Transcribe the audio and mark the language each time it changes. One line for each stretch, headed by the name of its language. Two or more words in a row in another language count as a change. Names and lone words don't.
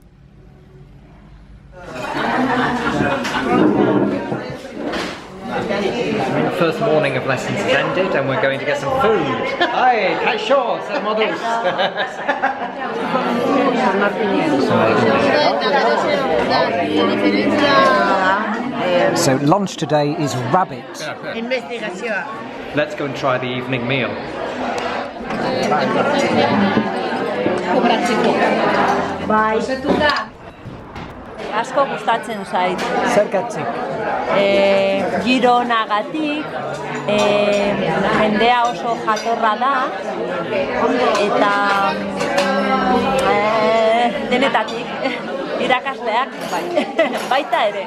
English: The first morning of lessons has ended and we're going to get some food. Hi, Kaixo, models. So lunch today is rabbit. Let's go and try the evening meal.
Basque: Bai. Asko gustatzen zait. Zergatik? Giro onagatik, jendea oso jatorra da, eta denetatik, irakasleak, bai, baita ere.